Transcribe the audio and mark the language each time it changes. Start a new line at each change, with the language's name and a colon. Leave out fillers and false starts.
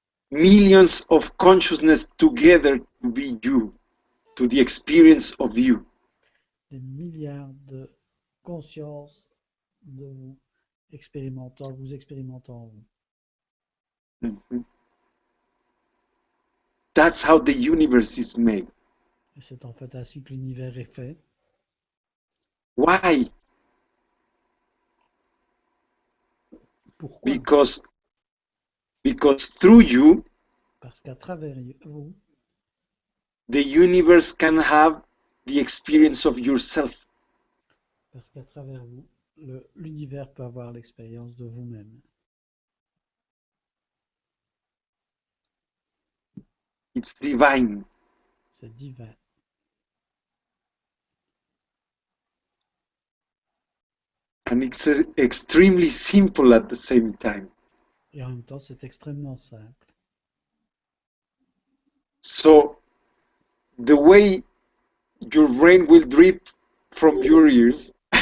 English: Millions of consciousness together to be you, to the experience of you.
French: Des milliards de consciences de vous expérimentant vous. Mhm.
English: That's how the universe is made.
French: Et c'est en fait ainsi que l'univers est fait.
English: Why?
French: Pourquoi?
English: Because through you,
French: Parce qu'à travers vous,
English: the universe can have the experience of yourself.
French: parce qu'à travers vous, l'univers peut avoir l'expérience de vous-même.
English: It's divine.
French: C'est divin.
English: And it's extremely simple at the same time.
French: Et en même temps, c'est extrêmement simple.
English: So the way your rain will drip from your ears